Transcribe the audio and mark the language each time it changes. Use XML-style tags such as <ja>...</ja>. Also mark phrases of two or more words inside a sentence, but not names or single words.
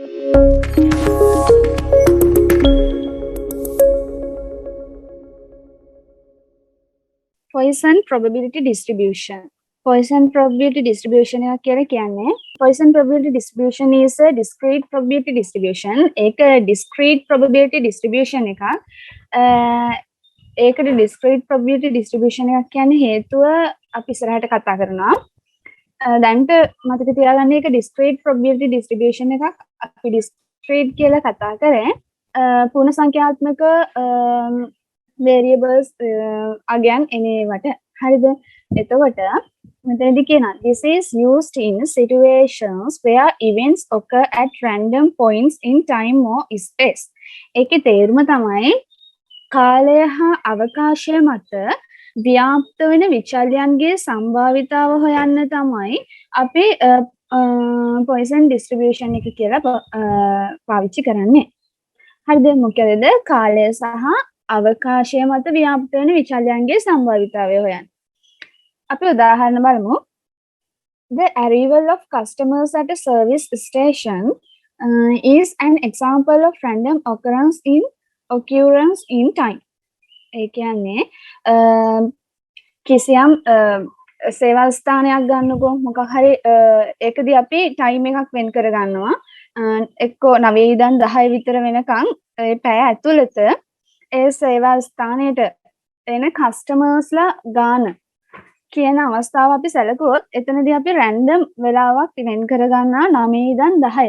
<en>Poisson probability distribution. Poisson probability distribution</en> <si>එක කියලා කියන්නේ</si> <en>Poisson probability distribution is a discrete probability distribution.</en> <si>ඒක</si> <en>discrete probability distribution</en> <si>එකක්. ඒකට</si> <en>discrete probability distribution</en> <si>එකක් කියන්නේ හේතුව අපි ඉස්සරහට කතා කරනවා. දැන්ට මතක තියාගන්න එක</si> <en>discrete probability distribution</en> <si>එකක්. අපි discrete කියලා කතා කරේ පූර්ණ සංඛ්‍යාත්මක</si> <en>variables again</en> <si>එනේවට. හරිද? එතකොට මෙතනදී කියනවා</si> <en>this is used in situations where events occur at random points in time or space.</en> <si>ඒකේ තේරුම තමයි කාලය හා අවකාශය මත ව්‍යාප්ත වෙන විචල්‍යයන්ගේ සම්භාවිතාව හොයන්න තමයි අපි Poisson distribution එක කියලා පාවිච්චි කරන්නේ. හරිද? මොකද කාලය සහ අවකාශය මත ව්‍යාප්ත වෙන විචල්‍යයන්ගේ සම්භාවිතාවය හොයන්න. අපි උදාහරණ බලමු.</si> <en>The arrival of customers at a service station is an example of random occurrence in time.</en> <si>ඒ කියන්නේ කිසියම් සේවා ස්ථානයක් ගන්නකො මොකක් හරි ඒකදී අපි ටයිම් එකක් වෙන් කර ගන්නවා. එක්ක 9 ඉඳන් 10 විතර වෙනකන් ඒ පැය ඇතුළත ඒ සේවා ස්ථානයට එන කස්ටමර්ස්ලා ගාන කියන අවස්ථාව අපි සැලකුවොත් එතනදී අපි රැන්ඩම් වෙලාවක් වෙන් කර ගන්නවා 9 ඉඳන් 10.</si>